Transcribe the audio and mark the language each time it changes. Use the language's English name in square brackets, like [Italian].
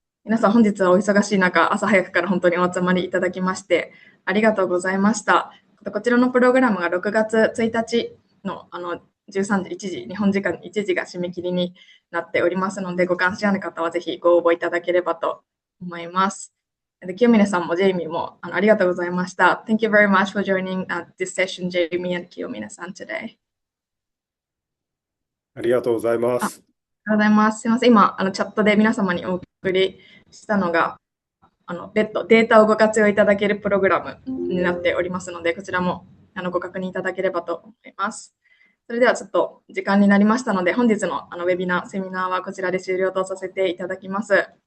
[Japanese] 皆さん本日はお忙しい中、朝早くから本当にお集まりいただきましてありがとうございました。こちらのプログラムが6月1日の13時、1時、日本時間1時が締め切りになっておりますので、ご関心ある方はぜひご応募いただければと思います。清峰さんもジェイミーもありがとうございました。 [English] Thank you very much for joining this session, Jamie and 清峰さん today. [Japanese] ありがとうございます。ありがとうございます。すみません。今、チャットで皆様にお送りしたのが、別途データをご活用いただけるプログラムになっておりますので、こちらもご確認いただければと思います。それではちょっと時間になりましたので、本日のウェビナー、セミナーはこちらで終了とさせていただきます。